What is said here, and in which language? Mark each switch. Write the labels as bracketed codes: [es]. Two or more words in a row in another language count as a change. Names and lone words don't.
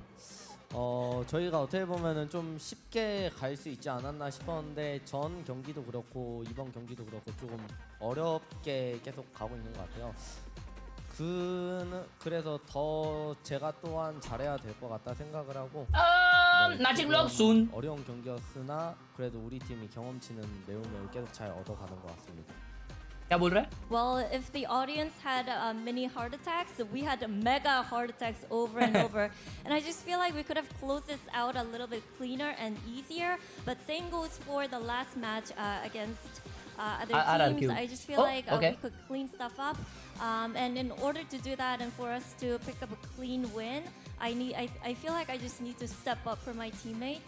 [ko] 저희가 어떻게 보면은 좀 쉽게 갈 수 있지 않았나 싶었는데 전 경기도 그렇고 이번 경기도 그렇고 조금 어렵게 계속 가고 있는 것 같아요. 그래서 더 제가 또한 잘해야 될 것 같다 생각을 하고 나직 블록 순. 어려운 경기였으나 그래도 우리 팀이 경험치는 매우 계속 잘 얻어가는 것 같습니다. [hi] क्या बोल रहा है? [en] Well, if the audience had mini heart attacks, we had mega heart attacks over and over. And I just feel like we could have closed this out a little bit cleaner and easier. But same goes for the last match against other teams. I just feel like we could clean stuff up. And in order to do that and for us to pick up a clean win, I feel like I just need to step up for my teammates.